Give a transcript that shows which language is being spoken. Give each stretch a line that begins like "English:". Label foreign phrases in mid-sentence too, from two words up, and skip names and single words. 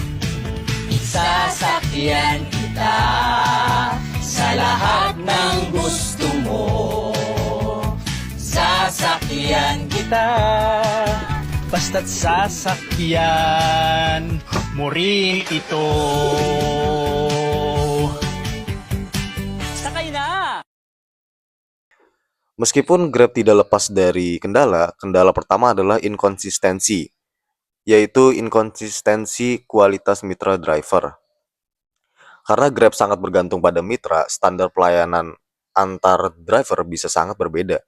Filipino: Sasakyan kita sa lahat ng gusto mo. Sasakyan kita, basta't sasakyan mo rin ito. Sakay na!
Indonesian: Meskipun Grab tidak lepas dari kendala pertama adalah inkonsistensi, yaitu inkonsistensi kualitas mitra driver. Karena Grab sangat bergantung pada mitra, standar pelayanan antar driver bisa sangat berbeda.